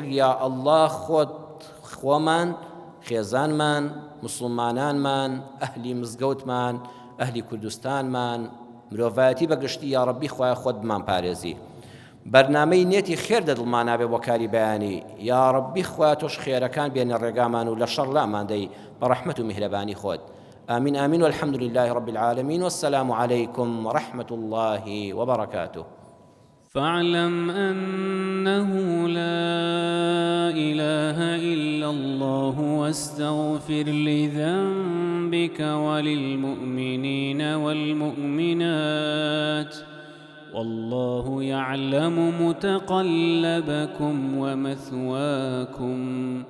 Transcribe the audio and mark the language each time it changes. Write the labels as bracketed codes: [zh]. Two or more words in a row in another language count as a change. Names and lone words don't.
[ckb] یا ئەڵڵا خۆت خۆمان، خێزانمان، مسلمانانمان، ئەهلی مزگەوتمان، ئەهلی کوردستانمان، مرۆڤایەتی بەگشتی یا ڕەبی خوایە خۆت بمان پارێزی. بەرنامەی نێتی خێر دەدڵمان نابێ بۆ کاری بەیانی، یا ڕەبی خوایە تۆش خێرەکان بێنە ڕێگامان و لە شەڕ لامان دەی بە ڕەحمەت و میهرەبانی خۆت. [ar] آمين آمين والحمد لله رب العالمين والسلام عليكم ورحمة الله وبركاته. فاعلم أنه لا إله إلا الله واستغفر لذنبك وللمؤمنين والمؤمنات والله يعلم متقلبكم ومثواكم.